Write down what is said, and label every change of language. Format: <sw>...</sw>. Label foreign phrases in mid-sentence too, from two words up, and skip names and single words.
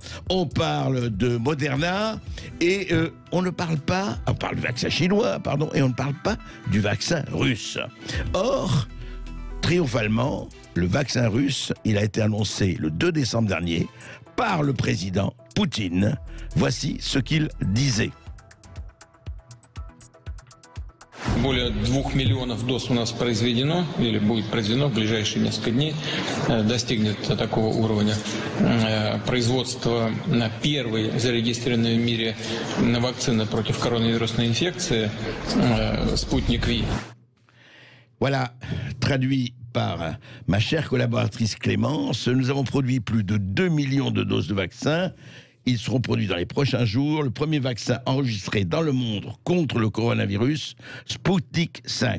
<fr>On parle de Moderna et on parle du vaccin chinois, pardon, et on ne parle pas du vaccin russe. Or, triomphalement, le vaccin russe, il a été annoncé le 2 décembre dernier par le président Poutine. Voici ce qu'il disait.</fr> <ru>Более 2 миллионов доз у нас произведено или будет произведено в ближайшие несколько дней. Достигнет такого уровня производства первой зарегистрированной в мире вакцины против коронавирусной инфекции «Спутник Ви».</ru> <fr>Voilà, traduit par ma chère collaboratrice Clémence, nous avons produit plus de 2 millions de doses de vaccins. Ils seront produits dans les prochains jours. Le premier vaccin enregistré dans le monde contre le coronavirus, Sputnik 5.</fr>